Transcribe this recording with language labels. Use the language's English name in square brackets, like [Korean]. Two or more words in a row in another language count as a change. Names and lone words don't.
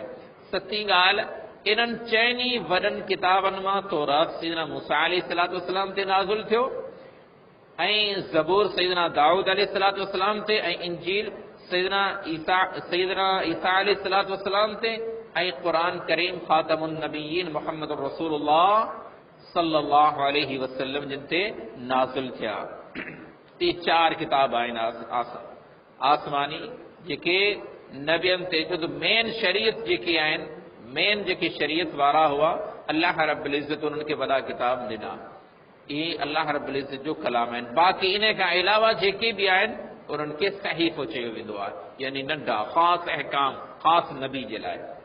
[Sindhi] सतीं ॻाल्हि, इन्हनि 4 वॾनि किताबनि मां तौरात सैयदना मूसा अलैहिस्सलाम ते नाज़िल थियो ऐं ज़बूर सैयदना दाऊद अलैहिस्सलाम ते ऐं इंजील सैयदना ईसा अलैहिस्सलाम ते ऐं क़ुर करीम ख़ातमुन नबिय्यीन मुहम्मद रसूलुल्लाह [Arabic] صلى الله عليه وسلم [Sindhi] जिन ते नाज़िल थिया। इहे 4 किताब आहिनि आसमानी जेके नबियनि ते, छो त मेन शरीयत जेके आहिनि, मेन जेके शरीयत वारा हुआ, अल्लाह रब्बुल इज़्ज़त उन्हनि खे वॾा किताब ॾिना। इहे अल्लाह रब्बुल इज़्ज़त जो कलाम आहिनि। बाक़ी इन खां अलावा जेके बि आहिनि उन्हनि खे सहीफ़ो चयो वेंदो आहे, यानी नंढा ख़ासि अहकाम ख़ासि नबी जे लाइ।